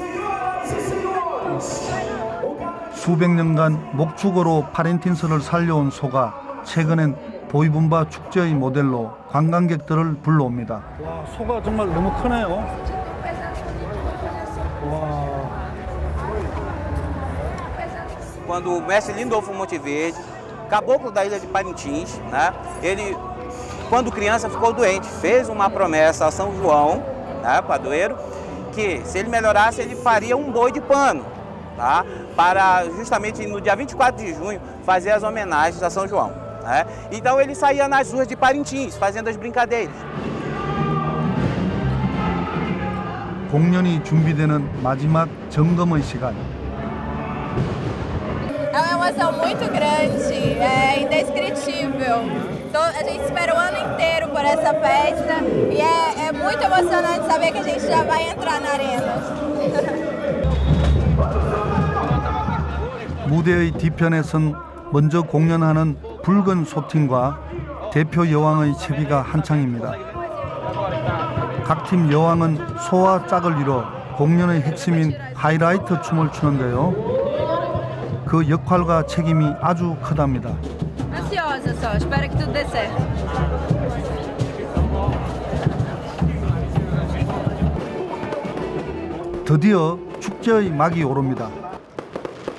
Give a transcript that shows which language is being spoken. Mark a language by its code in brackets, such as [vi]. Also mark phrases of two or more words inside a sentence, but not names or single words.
[ko] 수백 년간 목축으로 파렌틴스를 살려온 소가 최근엔 보이분바 축제의 모델로 관광객들을 불러옵니다. 와, 소가 정말 너무 크네요. 와. [pt] Quando o mestre Lindolfo Monteverde, caboclo da ilha de Parintins, né? Ele, quando criança, ficou doente, fez uma promessa a São João, né, padroeiro, que se ele melhorasse, ele faria um boi de pano, tá? Para justamente no dia 24 de junho fazer as homenagens a São João. [ko] 네. [pt] Então ele saía nas ruas de Parintins fazendo as brincadeiras. [ko] 공연이 준비되는 마지막 점검의 시간. [pt] É uma emoção muito grande, é indescritível. A gente espera o ano inteiro por essa festa e é muito emocionante saber que a gente já vai entrar na arena. [ko] 무대의 뒤편에선 먼저 공연하는 붉은 소팀과 대표 여왕의 채비가 한창입니다. 각 팀 여왕은 소와 짝을 이뤄 공연의 핵심인 하이라이트 춤을 추는데요. 그 역할과 책임이 아주 크답니다. [pt] Ansiosa só, espero que tudo dê certo. [ko] 드디어 축제의 막이 오릅니다.